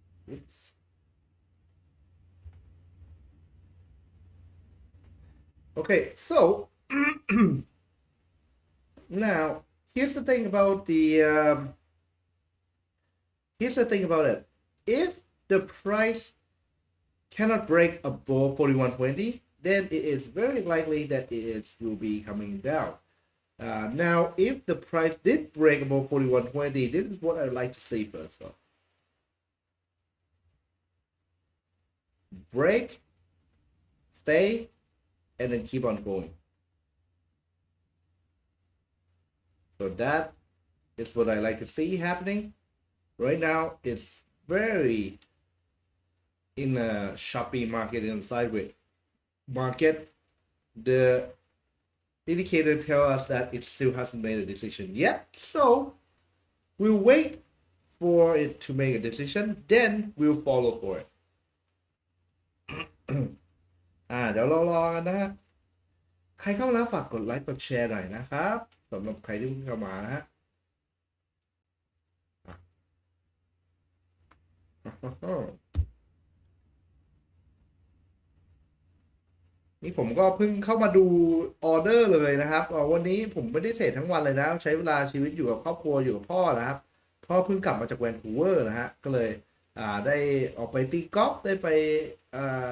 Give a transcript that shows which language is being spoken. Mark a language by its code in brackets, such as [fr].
[en] oops okay so now here's the thing about it if the price cannot break above 41.20 then it is very likely that it will be coming down Now, if the price did break above 41.20, this is what I'd like to see first. So break, stay, and then keep on going. So that is what I like to see happening. Right now, it's very in a choppy market, in a sideways market. The indicator tell us that it still hasn't made a decision yet. So we'll wait for it to make a decision, then we'll follow for it. [th] เดี๋ยวเรารอกันนะฮะใครเข้ามาแล้วฝากกดไลค์กดแชร์หน่อยนะครับสำหรับใครที่เพิ่งเข้ามานะฮะนี่ผมก็เพิ่งเข้ามาดูออเดอร์เลยนะครับวันนี้ผมไม่ได้เทรดทั้งวันเลยนะใช้เวลาชีวิตอยู่กับครอบครัวอยู่กับพ่อนะครับพ่อเพิ่งกลับมาจากแวนคูเวอร์นะฮะก็เลยได้ออกไปตีกอล์ฟได้ไปอะ